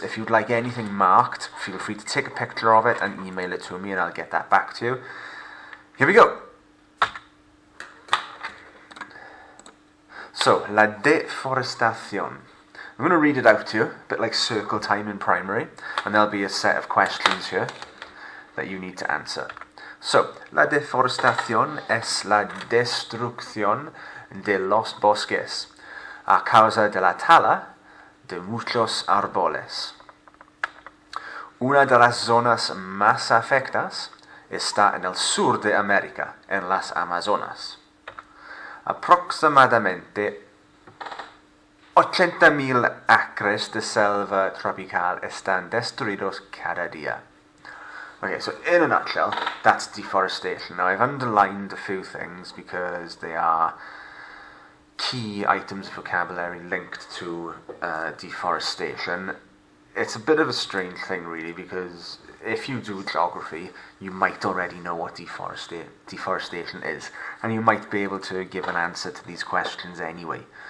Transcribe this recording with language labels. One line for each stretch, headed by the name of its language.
English: If you'd like anything marked, feel free to take a picture of it and email it to me and I'll get that back to you. Here we go. So,
Spanish: la deforestacion.
English: I'm going to read it out to you, a bit like circle time in primary, and there'll be a set of questions here that you need to answer.
Spanish: So, la deforestación es la destrucción de los bosques a causa de la tala de muchos árboles. Una de las zonas más afectadas está en el sur de América, en las Amazonas. Aproximadamente 80,000 acres de selva tropical están destruidos cada día.
English: Okay, so in a nutshell, that's deforestation. Now, I've underlined a few things because they are key items of vocabulary linked to deforestation. It's a bit of a strange thing, really, because if you do geography, you might already know what deforestation is, and you might be able to give an answer to these questions anyway.